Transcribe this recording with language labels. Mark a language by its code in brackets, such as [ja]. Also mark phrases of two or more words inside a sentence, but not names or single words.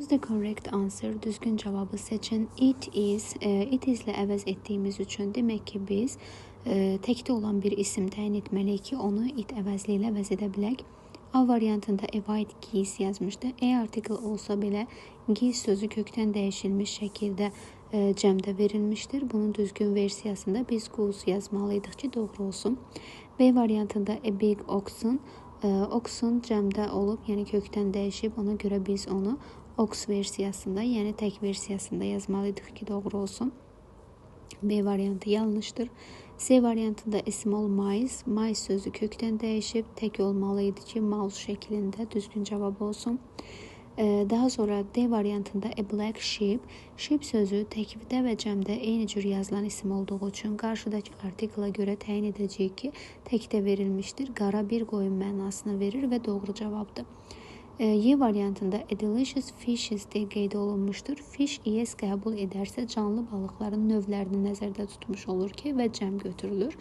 [en] is the correct answer. [az] Düzgün cevabı seçin. [en] It is. It is [az] ile əvəz etdiyimiz üçün demək ki biz təkdə olan bir isim təyin etməliyik ki onu it əvəzli ilə əvəz edə bilək. A variantında [en] a white geese [az] yazmışdı. Article olsa belə geese sözü kökdən dəyişilmiş şəkildə cəmdə verilmişdir. Bunun düzgün versiyasında biz goose yazmalıydıq ki doğru olsun. B variantında [en] a big oxen. [az] Oxen cəmdə olub, yəni kökdən dəyişib. Ona görə biz onu ox versiyasında, yəni tək versiyasında yazmalıydıq ki doğru olsun. B variantı yanlışdır. C variantında [en] a small mice. [az] Mice sözü kökdən dəyişib. Tək olmalıydı ki mouse şəklində düzgün cavab olsun. Daha sonra D variantında [en] a black sheep. [az] Sheep sözü təkdə və cəmdə eyni cür yazılan isim olduğu üçün qarşıdakı artikla görə təyin edəcəyik ki təkdə verilmişdir. Qara bir qoyun mənasını verir və doğru cavabdır. Y variantında [en] a delicious fishes [az] deyə qeyd olunmuşdur. [en] Fish yes [az] qəbul edərsə canlı balıqların növlərini nəzərdə tutmuş olur ki və cəm götürülür.